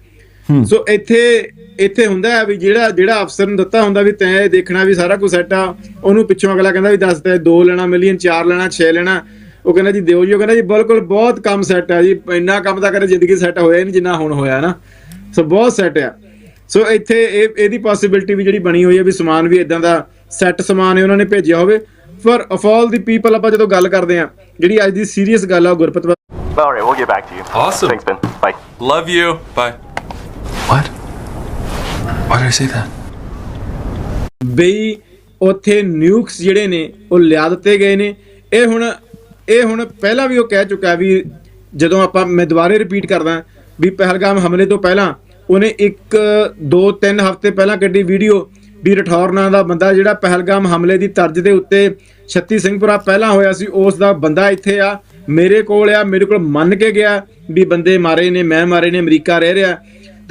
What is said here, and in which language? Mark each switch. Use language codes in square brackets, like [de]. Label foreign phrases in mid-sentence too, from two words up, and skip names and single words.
[pa] ਸੋ ਇੱਥੇ ਹੁੰਦਾ ਹੈ ਵੀ ਜਿਹੜਾ ਅਫਸਰ ਨੂੰ ਦਿੱਤਾ ਹੁੰਦਾ ਵੀ ਤੈਂ ਦੇਖਣਾ ਵੀ ਸਾਰਾ ਕੁਝ ਸੈੱਟ ਆ, ਉਹਨੂੰ ਪਿੱਛੋਂ ਅਗਲਾ ਕਹਿੰਦਾ ਵੀ ਦੱਸ ਤੈਂ 2 ਲੈਣਾ ਮਿਲੀਅਨ, 4 ਲੈਣਾ, 6 ਲੈਣਾ, ਉਹ ਕਹਿੰਦਾ ਜੀ ਦਿਓ ਜੀ, ਉਹ ਕਹਿੰਦਾ ਜੀ ਬਿਲਕੁਲ ਬਹੁਤ ਕੰਮ ਸੈੱਟ ਆ ਜੀ, ਇੰਨਾ ਕੰਮ ਤਾਂ ਕਦੇ ਜ਼ਿੰਦਗੀ ਸੈੱਟ ਹੋਇਆ ਨਹੀਂ ਜਿੰਨਾ ਹੁਣ ਹੋਇਆ ਨਾ। ਸੋ ਬਹੁਤ ਸੈੱਟ ਆ। ਸੋ ਇੱਥੇ ਇਹਦੀ ਪੋਸੀਬਿਲਿਟੀ ਵੀ ਜਿਹੜੀ ਬਣੀ ਹੋਈ ਹੈ ਵੀ ਸਮਾਨ ਵੀ ਇਦਾਂ ਦਾ ਸੈੱਟ ਸਮਾਨ ਉਹਨਾਂ ਨੇ ਭੇਜਿਆ ਹੋਵੇ। [en] for of all the people [pa] ਆਪਾਂ ਜਦੋਂ ਗੱਲ ਕਰਦੇ ਆ, ਜਿਹੜੀ ਅੱਜ ਦੀ ਸੀਰੀਅਸ ਗੱਲ ਆ ਗੁਰਪ੍ਰੀਤ। [en] All right, we'll get back to you. Awesome. Thanks, Ben. Bye. Love you. Bye. What? Why did I say that? [pa] ਬਈ ਉੱਥੇ ਨਿਊਕਸ ਜਿਹੜੇ ਨੇ ਉਹ ਲਿਆ ਦਿੱਤੇ ਗਏ ਨੇ। ਇਹ ਹੁਣ ਪਹਿਲਾਂ ਵੀ ਉਹ ਕਹਿ ਚੁੱਕਾ ਵੀ ਜਦੋਂ ਮੈਂ ਦੁਬਾਰੇ ਰਿਪੀਟ ਕਰਦਾ ਵੀ ਪਹਿਲਗਾਮ ਹਮਲੇ ਤੋਂ ਪਹਿਲਾਂ ਉਹਨੇ 1-2-3 ਹਫ਼ਤੇ ਪਹਿਲਾਂ ਕੱਢੀ ਵੀਡੀਓ ਵੀ ਰਠੌਰ ਨਾਂ ਦਾ ਬੰਦਾ ਜਿਹੜਾ ਪਹਿਲਗਾਮ ਹਮਲੇ ਦੀ ਤਰਜ਼ ਦੇ ਉੱਤੇ 36 ਸਿੰਘਪੁਰਾ ਪਹਿਲਾਂ ਹੋਇਆ ਸੀ, ਉਸ ਦਾ ਬੰਦਾ ਇੱਥੇ ਆ, ਮੇਰੇ ਕੋਲ ਮੰਨ ਕੇ ਗਿਆ ਵੀ ਬੰਦੇ ਮਾਰੇ ਨੇ, ਮੈਂ ਮਾਰੇ ਨੇ, ਅਮਰੀਕਾ ਰਹਿ ਰਿਹਾ।